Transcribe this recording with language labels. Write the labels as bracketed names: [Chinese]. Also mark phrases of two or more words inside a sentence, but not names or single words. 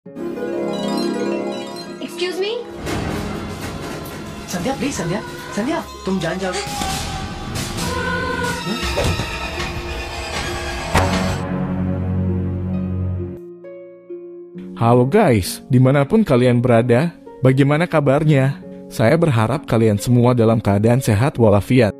[English] Excuse me? [Hindi] संध्या प्लीज संध्या संध्या तुम जान जाओ. [Indonesian] Halo guys, dimanapun kalian berada, bagaimana kabarnya? Saya berharap kalian semua dalam keadaan sehat walafiat.